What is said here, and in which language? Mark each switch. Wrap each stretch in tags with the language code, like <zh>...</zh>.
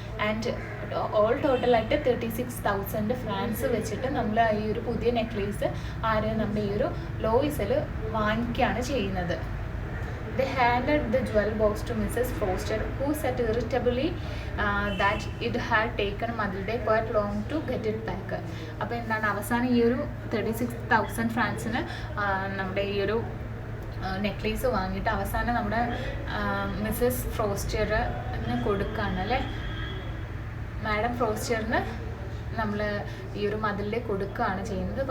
<ml>And all ടോട്ടലായിട്ട് 36,000 francs വെച്ചിട്ട് നമ്മൾ ഈ ഒരു പുതിയ നെക്ലേസ് നമ്മുടെ ഈ ഒരു ലോയിസൽ വാങ്ങിക്കുകയാണ് ചെയ്യുന്നത്.</ml> <en>They handed the jewel box to Mrs. Foster, who said irritably that it had taken Matilda quite long to get it back.</en> <ml>അപ്പോൾ എന്താണ് അവസാനം ഈ ഒരു 36,000 francsന് നമ്മുടെ ഈ ഒരു നെക്ലേസ് വാങ്ങിയിട്ട് അവസാനം നമ്മുടെ മിസ്സസ് ഫ്രോസ്റ്ററിന് കൊടുക്കുകയാണ് അല്ലേ, മാഡം ഫ്രോസ്റ്ററിന് നമ്മൾ ഈ ഒരു മതിലിൽ കൊടുക്കുകയാണ് ചെയ്യുന്നത്.</ml>